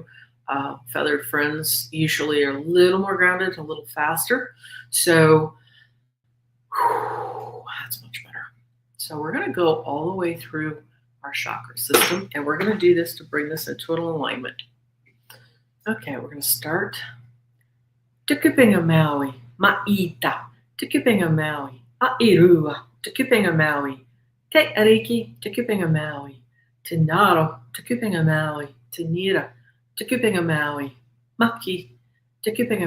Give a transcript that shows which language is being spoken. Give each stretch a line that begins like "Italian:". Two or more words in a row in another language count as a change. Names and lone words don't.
English: Feathered friends usually are a little more grounded, a little faster. So that's much better. So we're going to go all the way through our chakra system, and we're going to do this to bring this into an alignment. Okay, we're going to start.
Māori: Tukupinga Maui, Ma'ita, Tukupinga Maui, A'irua, Tukupinga Maui, Te Ariki, Tukupinga Maui, Tinaro, Tukupinga Maui, Tinira, Tukupinga Maui, Maki, Tukupinga